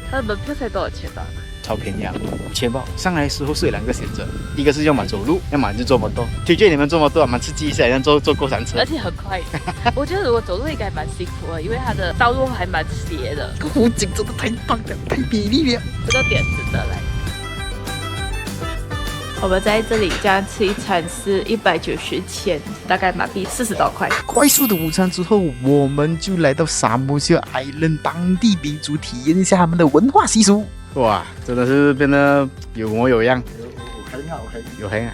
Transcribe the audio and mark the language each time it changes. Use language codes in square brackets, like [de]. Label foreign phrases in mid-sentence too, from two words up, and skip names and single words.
[zh] 它的門票才多少錢吧？超便宜啊，5000吧。上來的時候是有2個選擇，一個是要麼走路，要麼就坐摩托。推薦你們坐摩托，蠻刺激一下，像坐過山車，而且很快。我覺得如果走路應該蠻辛苦的，因為它的道路還蠻斜的。湖景真的太棒了，太美麗了，這個點值得來。我們在這裡這樣吃一餐是190千，大概馬幣40多塊。快速的午餐之後，我們就來到沙漠小 Island 當地民族體驗一下他們的文化習俗。哇，真的是變得有模有樣，有黑啊！